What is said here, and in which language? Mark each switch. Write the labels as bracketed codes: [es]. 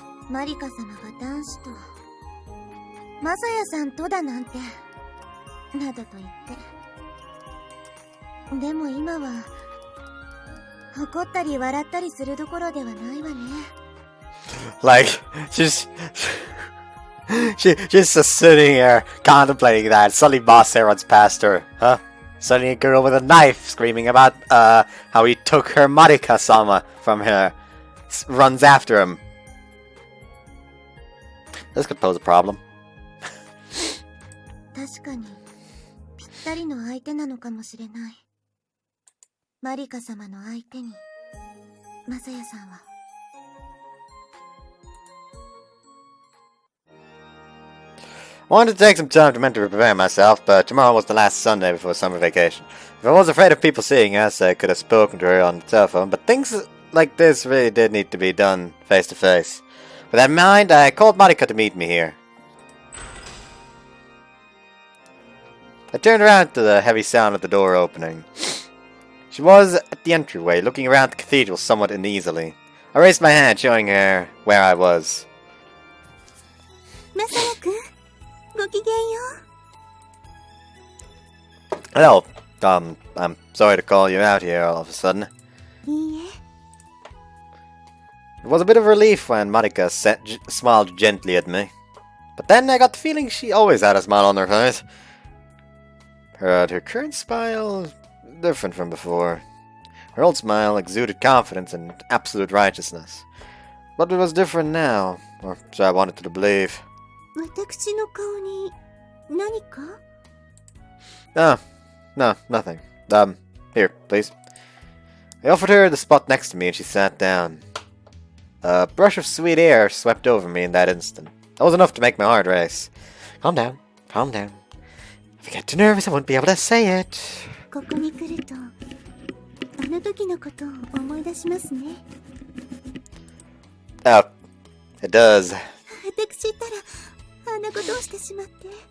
[ja] マリカ様が男子とマサヤさんとだなんてなどと言って。でも今は怒ったり笑ったりするどころではないわね。 [en] Like, she's just sitting here contemplating that. Suddenly Boss there runs past her. Huh? Suddenly a girl with a knife screaming about how he took her Marika-sama from her runs after him. This could pose a problem. [ja] 確かにぴったりの相手なのかもしれない。マリカ様の相手にマサヤさんは。 [en] I wanted to take some time to mentally prepare myself, but tomorrow was the last Sunday before summer vacation. If I was afraid of people seeing us, I could have spoken to her on the telephone, but things like this really did need to be done face to face. With that in mind, I called Marika to meet me here. I turned around to the heavy sound of the door opening. She was at the entryway, looking around the cathedral somewhat uneasily. I raised my hand, showing her where I was. [ja] マサヤ君、ごきげんよう。 [en] Hello. I'm sorry to call you out here all of a sudden. [ja] いいえ。 [en] It was a bit of relief when Marika smiled gently at me. But then I got the feeling she always had a smile on her face. Her current smile was different from before. Her old smile exuded confidence and absolute righteousness. But it was different now, or so I wanted to believe. [ja] 私の顔に何か？ [en] No, nothing. Here, please. I offered her the spot next to me and she sat down. A brush of sweet air swept over me in that instant. That was enough to make my heart race. Calm down, calm down. If I get too nervous, I won't be able to say it. [ja] ここに来ると、あの時のことを思い出しますね。 [en] Oh, it does. [ja] 私ったら、あんなことをしてしまって。